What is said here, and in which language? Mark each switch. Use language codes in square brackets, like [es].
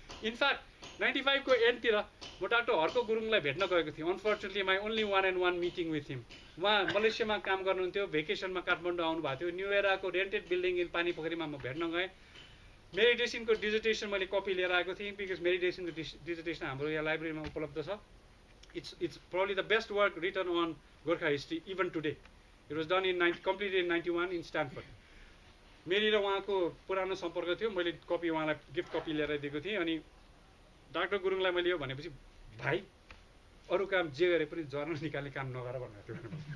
[en] in fact [ne] 95 को एन्डतिर म doctor Harka गुरुङलाई भेट्न गएको थिएँ। [en] Unfortunately my only 1-on-1 meeting with him. [ne] उहाँ मलेसियामा काम गर्नुहुन्थ्यो, भेकेसनमा काठमाडौँ आउनुभएको थियो। न्यू एराको [en] rented building in [ne] पानीपोखरीमा म भेट्न गएँ। मेरी डेसिनको डिजर्टेसन मैले कपी लिएर आएको थिएँ, बिकज मेरी डेसिनको डिजर्टेसन हाम्रो यहाँ लाइब्रेरीमा उपलब्ध छ। [en] It's probably the best work written on Gorkha history even today. It was done completed in 91 in Stanford. [ne] मेरी र उहाँको पुरानो सम्पर्क थियो। मैले कपी उहाँलाई गिफ्ट कपी लिएर दिएको थिएँ। अनि डाक्टर गुरुङलाई मैले यो भनेपछि भाइ अरू काम जे गरे पनि जर्नल निकाल्ने काम नगर भनेको थियो।